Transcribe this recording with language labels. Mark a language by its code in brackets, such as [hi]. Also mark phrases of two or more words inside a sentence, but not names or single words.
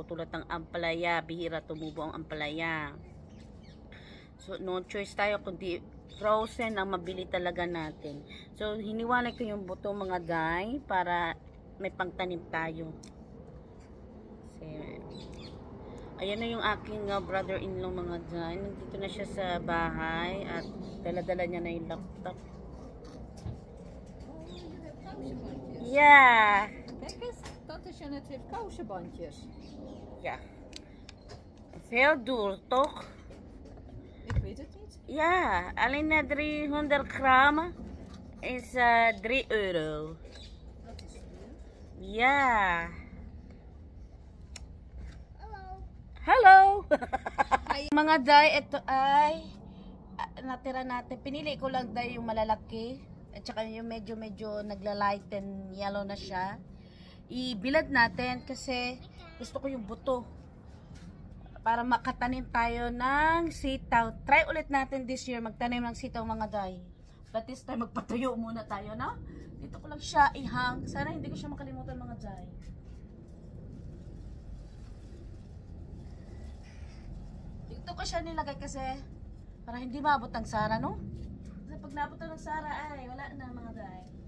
[tl] Tulad ng ampalaya, bihira tumubo ang ampalaya. So, [en] no choice [tl] tayo kundi frozen ang mabili talaga natin. So, hiniwalay ko yung buto mga day para may pangtanim tayo. Kasi, ayan na yung aking brother-in-law mga day. Nandito na siya sa bahay at dala-dala niya na yung laptop. [nl] Ja. Kijk eens, dat is en het heeft kousenbandjes. Ja. Veel duur, toch? Ik weet het niet. Ja, alleen na 300 gram is 3 euro. Dat is duur. Ja. [tl] Hello! Mga day, ito ay natira natin. Pinili ko lang day yung malalaki. At saka yung medyo nagla-lighten yellow na siya. Ibilad natin kasi gusto ko yung buto. Para makatanim tayo ng sitaw. Try ulit natin [en] this year [tl] magtanim ng sitaw mga day. [en] But this time [tl] magpatuyo muna tayo, no? Dito ko lang siya ihang. Sana hindi ko siya makalimutan mga day. Dito ko siya nilagay kasi para hindi maabot ang sara, no? Kasi pag naabot ng sara ay wala na mga day.